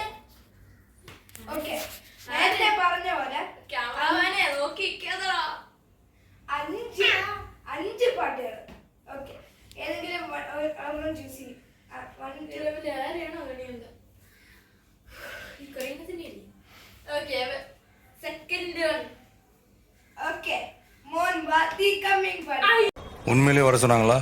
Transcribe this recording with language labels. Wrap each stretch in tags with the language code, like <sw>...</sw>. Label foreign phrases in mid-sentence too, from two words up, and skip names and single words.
<ml>ഓക്കെ, നേരത്തെ പറഞ്ഞ പോലെ ക്യാമറമാനെ നോക്കിക്കതാ. 5 പാട്ടുകൾ. ഓക്കെ, ഏതെങ്കിലും ഒരെണ്ണം ചൂസ് ചെയ്യും. ആരെയാണോ അങ്ങനെയുണ്ട്</ml> <en>second one.</en> <ta>ஓகே மோன் வாத்தி கமிங் பாடி. உண்மையிலேயே வர சொன்னாங்களா?</ta>